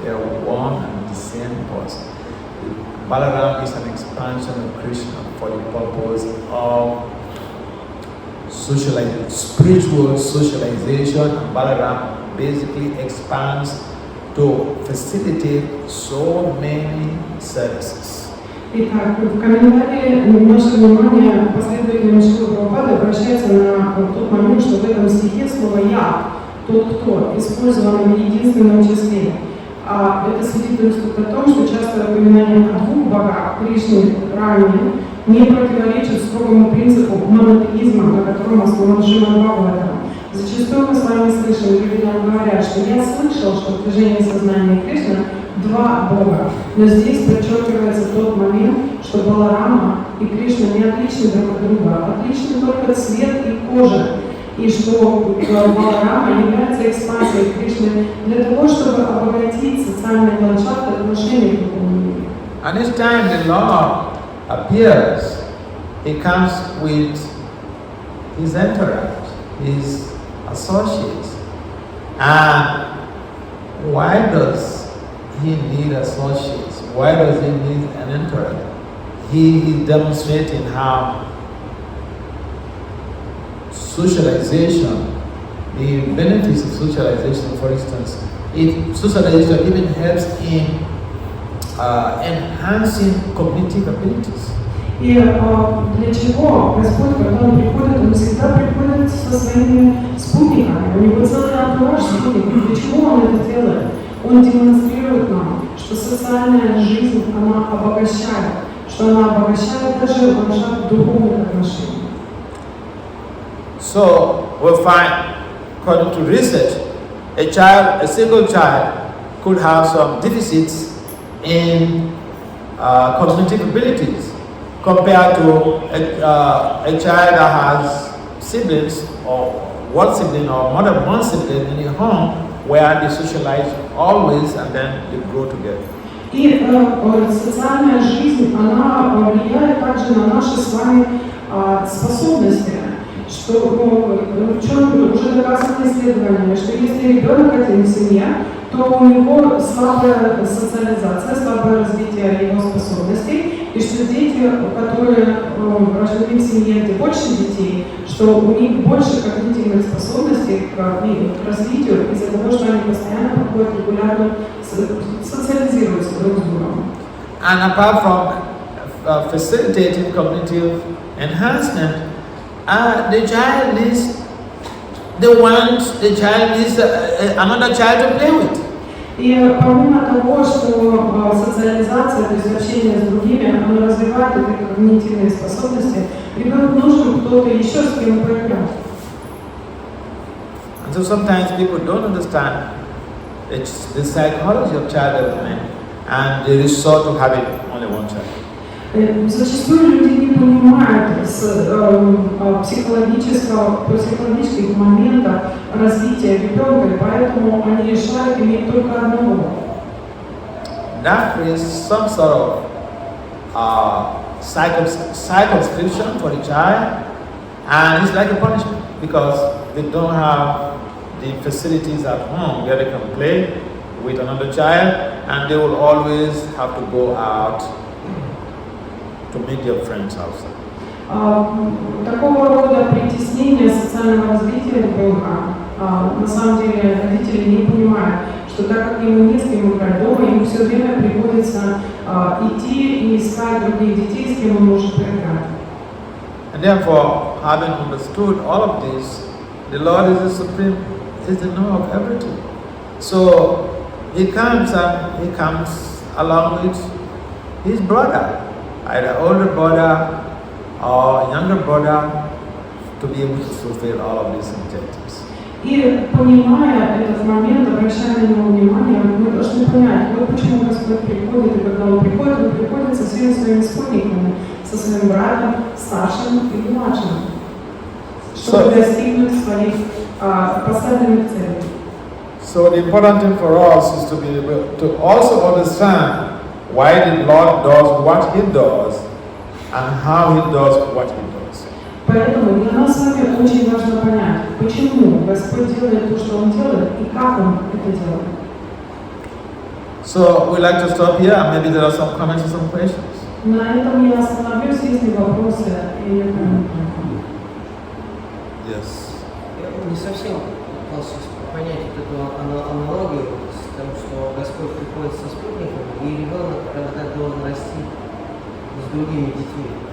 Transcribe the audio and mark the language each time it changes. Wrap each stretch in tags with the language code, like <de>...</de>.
<en>They're one and the same person. Balaram is an expansion of Krishna for the purpose of spiritual socialization, and Balaram basically expands to facilitate so many services.</en> <ru>Итак, в комментарии наше внимание последовательно Шримад Прабхупады обращается на тот момент, что в этом стихе слово «я», «тот, кто» использовано в единственном числе. А это свидетельствует о том, что часто упоминание о двух богах, Кришне, Раме, не противоречит строгому принципу монотеизма, на котором основан Шримад Бхагаватам. Зачастую мы с вами слышим, люди нам говорят, что я слышал, что в движении сознания Кришны два Бога. Но здесь подчеркивается тот момент, что Баларама и Кришна не отличны друг от друга, отличны только цвет и кожа. И что Баларама является экспансией Кришны для того, чтобы обогатить социальный ландшафт отношений к духовному миру.</ru> <en>And each time the Lord appears, he comes with his entourage, his associates. And why does he need associates? Why does he need an entourage? He is demonstrating how socialization, the benefits of socialization, for instance, socialization even helps in enhancing cognitive abilities.</en> <ru>И для чего Господь, когда Он приходит, Он всегда приходит со своими спутниками. У Него целый антураж спутников. Для чего Он это делает? Он демонстрирует нам, что социальная жизнь, она обогащает, что она обогащает даже ландшафт духовных отношений.</ru> <en>So we find, according to research, a single child could have some deficits in cognitive abilities compared to a child that has siblings or one sibling or more than one sibling in a home where they socialize always and then they grow together.</en> <ru>И социальная жизнь, она влияет также на наши с вами способности. Что уже доказано исследованиями, что если ребенок один в семье, то у него слабая социализация, слабое развитие его способностей, и что дети, которые рождены в семье, где больше детей, что у них больше когнитивных способностей к развитию из-за того, что они постоянно проходят регулярно, социализируются друг с другом.</ru> <en>And apart from facilitating cognitive enhancement, the child needs another child to play with.</en> <ru>И помимо того, что социализация, то есть общение с другими, оно развивает эти когнитивные способности, ребенку нужен кто-то еще, с кем поиграть.</ru> <en>And so sometimes people don't understand the psychology of child development and they resort to having only one child.</en> <ru>Зачастую люди не понимают психологических моментов развития ребенка, и поэтому они решают иметь только одного.</ru> <en>That creates some sort of circumscription for the child, and it's like a punishment because they don't have the facilities at home where they can play with another child, and they will always have to go out to meet their friends outside.</en> <ru>Такого рода притеснение социального развития ребенка, на самом деле родители не понимают, что так как ему не с кем играть дома, ему все время приходится идти и искать других детей, с кем он может поиграть.</ru> <en>And therefore, having understood all of this, the Lord is the supreme, is the knower of everything. So he comes along with his brother, either older brother or younger brother, to be able to fulfill all of these objectives.</en> <ru>И понимая этот момент, обращая на него внимание, мы должны понять, вот почему Господь приходит, и когда Он приходит со всеми своими спутниками, со своим братом, старшим и младшим, чтобы достигнуть своих поставленных целей.</ru> <en>So the important thing for us is to be able to also understand why the Lord does what He does and how He does what He does.</en> <ru>Поэтому для нас с вами очень важно понять, почему Господь делает то, что Он делает, и как Он это делает.</ru> <en>So we'd like to stop here, and maybe there are some comments or some questions.</en> <ru>На этом я остановлюсь, есть ли вопросы или комментарии.</ru> <en>Yes.</en> <ru>Я не совсем пытался понять вот эту аналогию с тем, что Господь приходит со спутниками, и ребенок, когда должен расти с другими детьми.</ru>